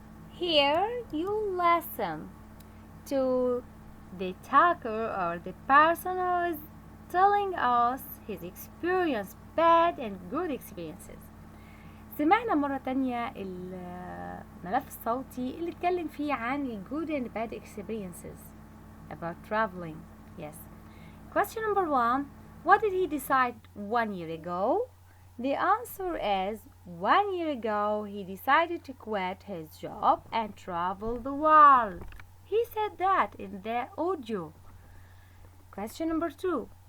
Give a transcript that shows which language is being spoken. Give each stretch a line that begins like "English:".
English: Here you listen to the talker or the person who is telling us his experience, bad and good experiences.
Arabic: سمعنا مرة تانية الملف الصوتي اللي اتكلم فيه عن ال
English: good and bad experiences about traveling. Yes. Question number 1. What did he decide 1 year ago? The answer is 1 year ago he decided to quit his job and travel the world. He said that in the audio. Question number 2.